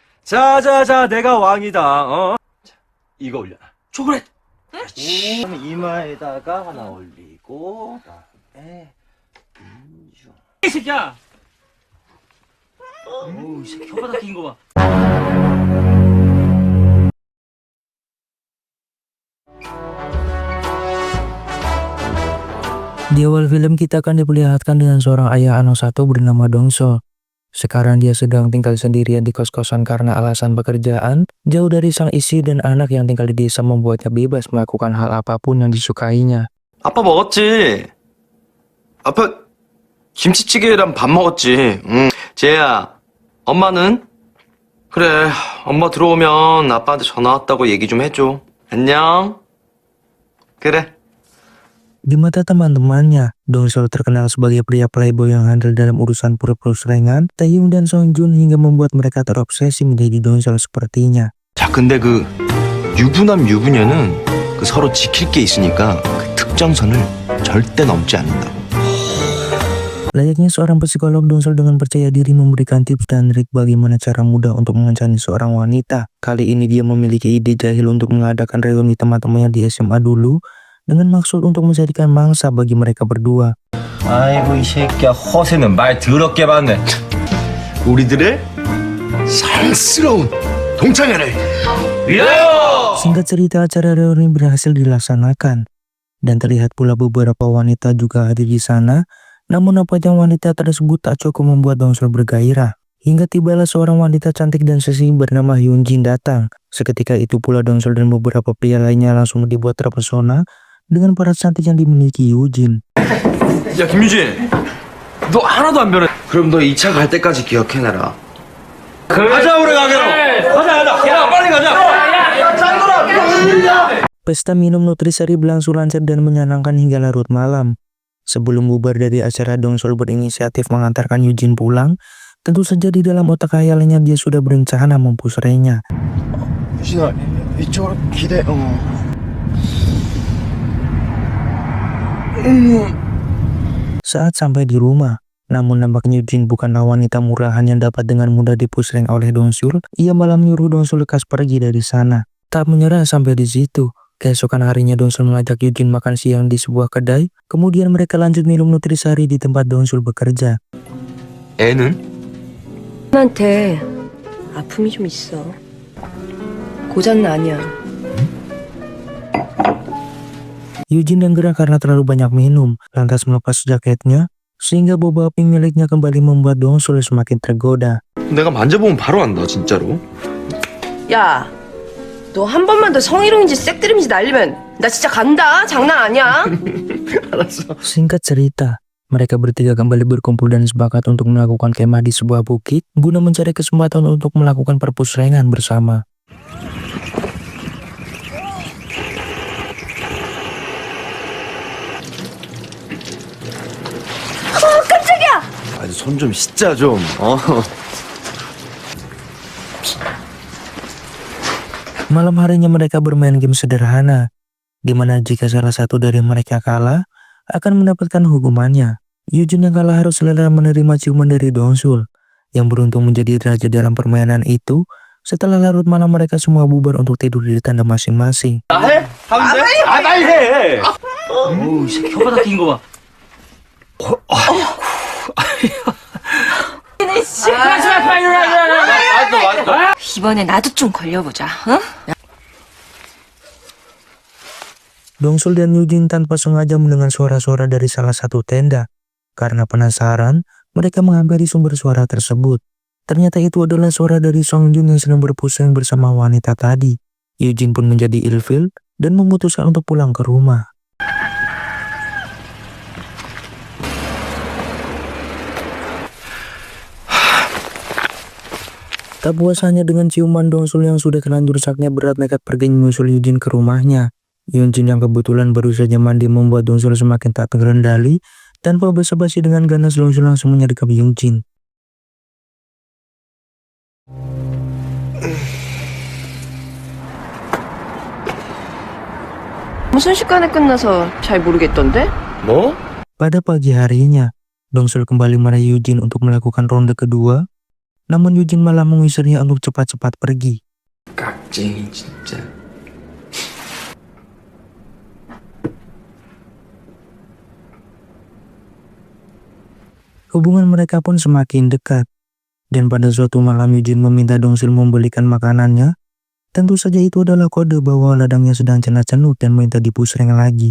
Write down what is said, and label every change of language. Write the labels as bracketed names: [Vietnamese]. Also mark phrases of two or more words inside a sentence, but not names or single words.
[Korean] 자자자, 내가 왕이다. 자, 이거 올려놔. 초콜릿. 그렇지. 이마에다가 하나 올리고, 그다음에 인중. 이 새끼야! 어우, 이 새끼. 혓바닥 낀 거 봐. [Indonesian] Di awal film kita akan diperlihatkan dengan seorang ayah anak satu bernama Dongseol. Sekarang dia sedang tinggal sendirian di kos-kosan karena alasan pekerjaan, jauh dari sang istri dan anak yang tinggal di desa membuatnya bebas melakukan hal apapun yang disukainya. [Korean] 아빠 먹었지? 아빠 김치찌개랑 밥 먹었지? 쟤야, 엄마는? 그래, 엄마 들어오면 아빠한테 전화 왔다고 얘기 좀 해줘. 안녕. 그래. [Indonesian] Di mata teman-temannya, Dongseol terkenal sebagai pria playboy yang handal dalam urusan pura-pura Taehyung dan Songjun hingga membuat mereka terobsesi menjadi Dongseol sepertinya. [Korean] 자, 근데 그 유부남 유부녀는 그 서로 지킬 게 있으니까 그 특정선을 절대 넘지 않는다고. [Indonesian] Layaknya seorang psikolog, Dongseol dengan percaya diri memberikan tips dan trik bagaimana cara mudah untuk mengancani seorang wanita. Kali ini dia memiliki ide jahil untuk mengadakan reuni teman-temannya di SMA dulu, dengan maksud untuk menjadikan mangsa bagi mereka berdua. [Korean] 아이고, 이 새끼야. 허세는 말 더럽게 받네. 우리들의 사랑스러운 동창회를 위하여! [Indonesian] Singkat cerita, acara reuni berhasil dilaksanakan. Dan terlihat pula beberapa wanita juga hadir di sana. Namun nampaknya wanita tersebut tak cukup membuat Dongseol bergairah. Hingga tibalah seorang wanita cantik dan seksi bernama Hyunjin datang. Seketika itu pula Dongseol dan beberapa pria lainnya langsung dibuat terpesona dengan para cantik yang dimiliki Hyunjin. [Korean] 야, 김유진, 너 하나도 안 변해. 그럼 너 2차 갈 때까지 기억해놔라. 가자, 우리 가게로. 가자. 야, 빨리 가자. [Indonesian] Pesta minum nutrisari berlangsung lancar dan menyenangkan hingga larut malam. Sebelum bubar dari acara, Dongseol berinisiatif mengantarkan Hyunjin pulang. Tentu saja di dalam otak khayalnya dia sudah berencana mempusrainya. [Korean] 유진아, 이쪽으로 기대. [Indonesian] Saat sampai di rumah, namun nampaknya Hyunjin bukanlah wanita murahan yang dapat dengan mudah dipusreng oleh Dongseol. Ia malah menyuruh Dongseol lekas pergi dari sana. Tak menyerah sampai di situ. Keesokan harinya Dongseol mengajak Hyunjin makan siang di sebuah kedai. Kemudian mereka lanjut minum nutrisari di tempat Dongseol bekerja. [Korean] 애는? 한테 아픔이 좀 있어. 고장은 아니야. [Indonesian] Hyunjin yang gerah karena terlalu banyak minum, lantas melepas jaketnya, sehingga boba api miliknya kembali membuat Dongseol semakin tergoda. [Korean] 내가 만져보면 바로 안다, 진짜로. 야, 너 한 번만 더 성희롱인지 색드림인지 날리면 나 진짜 간다. 장난 아니야. 알았어. [Indonesian] Singkat cerita, mereka bertiga kembali berkumpul dan sepakat untuk melakukan kemah di sebuah bukit guna mencari kesempatan untuk melakukan perpusrengan bersama. [Korean] 아니, 손 좀 씻자 좀. [Indonesian] Malam harinya mereka bermain game sederhana, di mana jika salah satu dari mereka kalah, akan mendapatkan hukumannya. Hyunjin yang kalah harus rela menerima ciuman dari Dongseol, yang beruntung menjadi raja dalam permainan itu. Setelah larut malam mereka semua bubar untuk tidur di tenda masing-masing. [Korean] 나 해? 하면 돼? 빨리 해. 어우, 이 새끼. 혓바닥 낀 거 봐. 이번에 나도 좀 걸려보자. 응? [Indonesian] Dongseol dan Hyunjin tanpa sengaja mendengar suara-suara dari salah satu tenda. Karena penasaran, mereka menghampiri sumber suara tersebut. Ternyata itu adalah suara dari Songjun yang sedang berpusing bersama wanita tadi. Hyunjin pun menjadi ilfil dan memutuskan untuk pulang ke rumah. Tak puas hanya dengan ciuman, Dongseol yang sudah terlanjur saknya berat nekat pergi menyusul Hyunjin ke rumahnya. Hyunjin yang kebetulan baru saja mandi membuat Dongseol semakin tak terkendali. Tanpa basa-basi dengan ganas, Dongseol langsung menyergap Hyunjin. [Korean] 순식간에 끝나서 잘 모르겠던데? 뭐? [Indonesian] Pada pagi harinya, Dongseol kembali meraih Hyunjin untuk melakukan ronde kedua. Namun Eugene malah mengusirnya untuk cepat-cepat pergi. [Korean] 깍쟁이 진짜. [Indonesian] Hubungan mereka pun semakin dekat. Dan pada suatu malam Eugene meminta Dongsul membelikan makanannya. Tentu saja itu adalah kode bahwa ladangnya sedang cenut-cenut dan minta dipusreng lagi.